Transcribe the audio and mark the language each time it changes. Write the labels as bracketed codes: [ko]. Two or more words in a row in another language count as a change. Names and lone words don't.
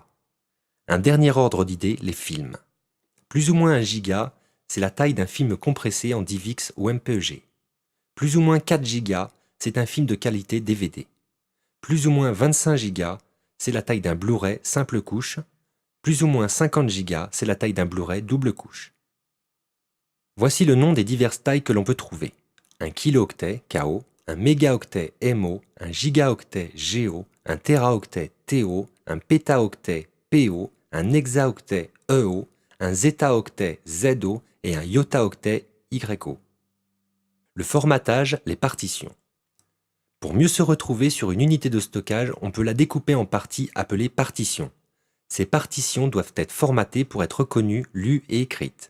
[fr] Un dernier ordre d'idée, les films. Plus ou moins 1 giga, c'est la taille d'un film compressé en DivX ou MPEG. Plus ou moins 4 gigas, c'est un film de qualité DVD. Plus ou moins 25 gigas, c'est la taille d'un Blu-ray simple couche. Plus ou moins 50 gigas, c'est la taille d'un Blu-ray double couche. Voici le nom des diverses tailles que l'on peut trouver. Un kilooctet, KO, un mégaoctet, MO, un gigaoctet, GO, un téraoctet, TO, un pétaoctet, PO, un hexaoctet, EO, un zétaoctet, ZO et un yottaoctet, YO. Le formatage, les partitions. Pour mieux se retrouver sur une unité de stockage, on peut la découper en parties appelées partitions. Ces partitions doivent être formatées pour être reconnues, lues et écrites.